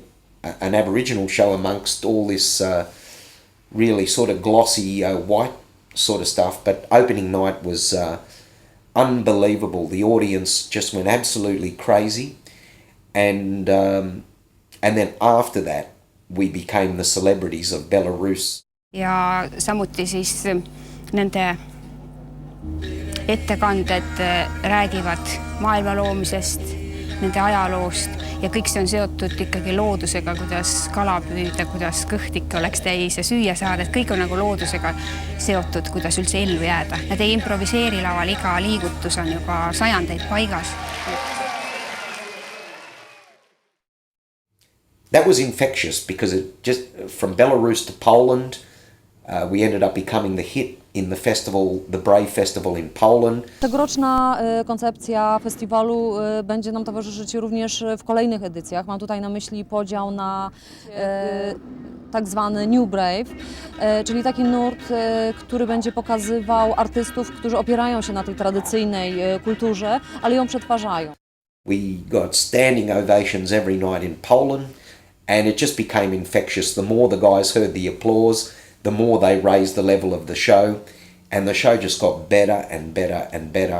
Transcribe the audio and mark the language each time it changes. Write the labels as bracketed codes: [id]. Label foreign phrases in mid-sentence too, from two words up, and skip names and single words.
[en] An Aboriginal show amongst all this really sort of glossy white sort of stuff. But opening night was unbelievable. The audience just went absolutely crazy. And then after that, we became the celebrities of Belarus. [et] Ja samuti siis nende ettekanded räägivad maailma loomisest, nende ajaloost ja kõik see on seotud ikkagi loodusega, kuidas kala püüda, kuidas kõht ikka oleks täis ja süüa saada, et kõik on nagu loodusega seotud, kuidas üldse ellu jääda. Nad ei improviseeri laval, iga liigutus on juba sajandeid paigas. [en] That was infectious because it just from Belarus to Poland, we ended up becoming the hit in the festival, the Brave Festival in Poland. [pl] Tegoroczna koncepcja festiwalu będzie nam towarzyszyć również w kolejnych edycjach. Mam tutaj na myśli podział na tak zwany New Brave, czyli taki nurt, który będzie pokazywał artystów, którzy opierają się na tej tradycyjnej kulturze, ale ją przetwarzają. [en] We got standing ovations every night in Poland, and it just became infectious. The more the guys heard the applause, the more they raised the level of the show, and the show just got better and better and better.